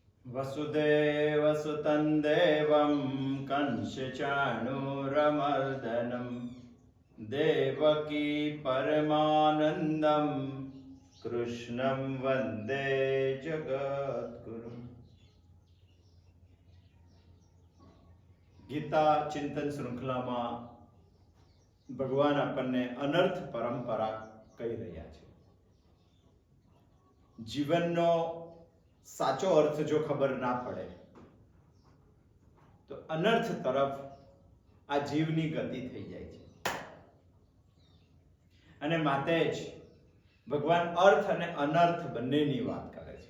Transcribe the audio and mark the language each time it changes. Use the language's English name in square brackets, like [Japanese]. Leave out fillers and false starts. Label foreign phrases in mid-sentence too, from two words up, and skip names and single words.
[Sanskrit] वसुदेवसुतं देवं कंसचाणूरमर्दनं देवकी परमानन्दं कृष्णं वन्दे जगद्गुरुम्। [Gujarati] ગીતા ચિંતન શૃંખલામાં ભગવાન આપણને અનર્થ પરંપરા કહી રહ્યા છે। જીવનનો સાચો અર્થ જો ખબર ના પડે તો અનર્થ તરફ આ જીવની ગતિ થઈ જાય છે અને માટે જ ભગવાન અર્થ અને અનર્થ બંનેની વાત કરે છે।